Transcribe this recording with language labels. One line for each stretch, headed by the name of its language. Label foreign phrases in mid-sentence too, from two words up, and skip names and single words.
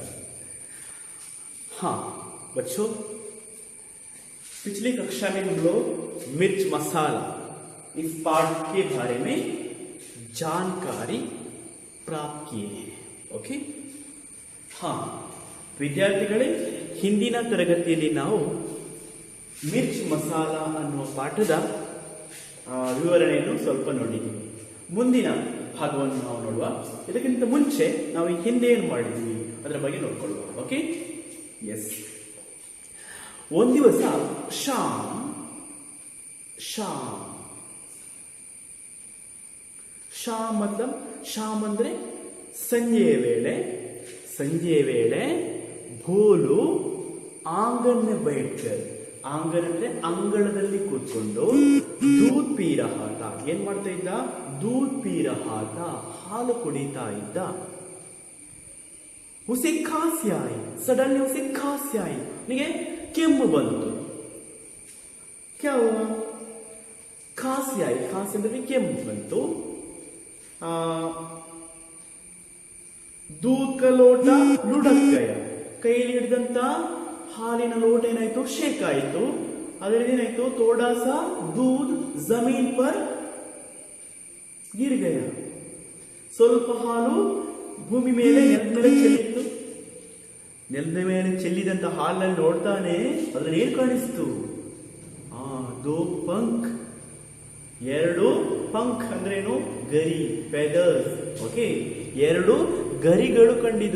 Hindi: हाँ बच्चों, पिछली कक्षा में हम लोग मिर्च मसाला इस पाठ के बारे में जानकारी प्राप्त किए हैं।
Kannada: ओके, हाँ ವಿದ್ಯಾರ್ಥಿಗಳೇ, ಹಿಂದಿನ ತರಗತಿಯಲ್ಲಿ ನಾವು ಮಿರ್ಚ್ ಮಸಾಲ ಅನ್ನುವ ಪಾಠದ ವಿವರಣೆಯನ್ನು ಸ್ವಲ್ಪ ನೋಡಿದ್ದೀವಿ. ಮುಂದಿನ ಭಾಗವನ್ನು ನಾವು ನೋಡುವ. ಇದಕ್ಕಿಂತ ಮುಂಚೆ ನಾವು ಈ ಹಿಂದೆ ಏನು ಮಾಡಿದ್ವಿ ಅದರ ಬಗ್ಗೆ ನೋಡ್ಕೊಳ್ಳುವ. ಓಕೆ, ಎಸ್. ಒಂದು ದಿವಸ ಶಾಮ್ ಅಂದ್ರೆ ಸಂಜೆಯ ವೇಳೆ ಭೋಲು
Hindi: आंगन में बैठकर,
Kannada: ಆಂಗನ್ ಅಂದ್ರೆ ಅಂಗಳದಲ್ಲಿ ಕೂತ್ಕೊಂಡು
Hindi: दूध पी रहा था.
Kannada: ಏನ್ ಮಾಡ್ತಾ ಇದ್ದ?
Hindi: दूध पी रहा था,
Kannada: ಹಾಲ ಕುಡೀತಾ ಇದ್ದ.
Hindi: उसे खांसी आई, सडनली उसे खांसी आई,
Kannada: ನಿಗೆ ಕೆಮ್ಮು ಬಂತು.
Hindi: क्या हुआ? खांसी आई, खांसी
Kannada: ಅಂದರ ಕೆಮ್ಮು ಬಂತು.
Hindi: दूध का लोटा लुढ़क गया.
Kannada: ಕೈಯಲ್ಲಿ ಹಿಡಿದಂತ ಹಾಲಿನ ಲೋಟ ಏನಾಯ್ತು? ಶೇಕ್ ಆಯಿತು. ಅದರಲ್ಲಿ ಏನಾಯ್ತು?
Hindi: थोड़ा सा दूध जमीन पर गिर गया.
Kannada: ಸ್ವಲ್ಪ ಹಾಲು ಭೂಮಿ ಮೇಲೆ ನೆಲದ ಮೇಲೆ ಚೆಲ್ಲಿತ್ತು. ನೆಲದ ಮೇಲೆ ಚೆಲ್ಲಿದಂತ ಹಾಲನ್ನು ನೋಡ್ತಾನೆ, ಅದ್ರಲ್ಲಿ ಏನ್ ಕಾಣಿಸ್ತು?
Hindi: दो पंख,
Kannada: ಎರಡು ಪಂಖ್ ಅಂದ್ರೇನು? ಗರಿ, ಫೆದರ್ಸ್. ಓಕೆ, ಎರಡು ಗರಿಗಳು ಕಂಡಿದ್ದು.